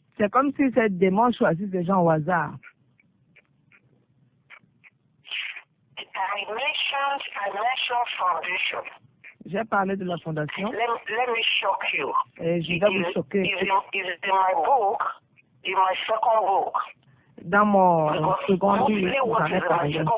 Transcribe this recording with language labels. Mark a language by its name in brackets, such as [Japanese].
[French] C'est comme si ces démons choisissent des gens au hasard. [English] I mentioned foundation. [French] J'ai parlé de la fondation. [English] Let me shock you. [French] Et je vais vous choquer. [English] It's in my book, in my second book. [French] Dans mon second livre, j'en ai parlé.